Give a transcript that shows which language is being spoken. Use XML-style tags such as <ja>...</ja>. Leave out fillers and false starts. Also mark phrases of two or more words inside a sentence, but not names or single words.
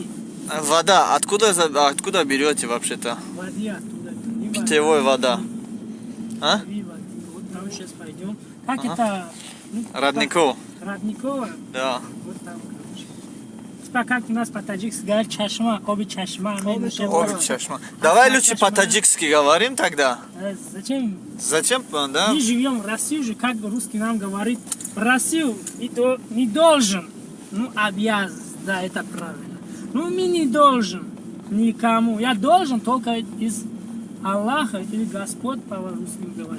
<ru>Вода. Откуда берете вообще-то? Воды оттуда. Не Питьевой вода. А? воды. Вот там сейчас пойдем. Как Ага. это? Ну, Родников. Родниково. Да. Вот там, короче. Типа как у нас по-таджикски говорят</ru> <tg>чашма, оби чашма.</tg> <ru>Ой, чашма. Давай лучше по-таджикски говорим тогда. Зачем? Зачем, да? Мы живем в России же, как русский нам говорит. В Россию не должен, ну обязан, да, это правильно. Ну мы не должен никому. Я должен только из Аллаха или Господь по-русски говорит.</ru>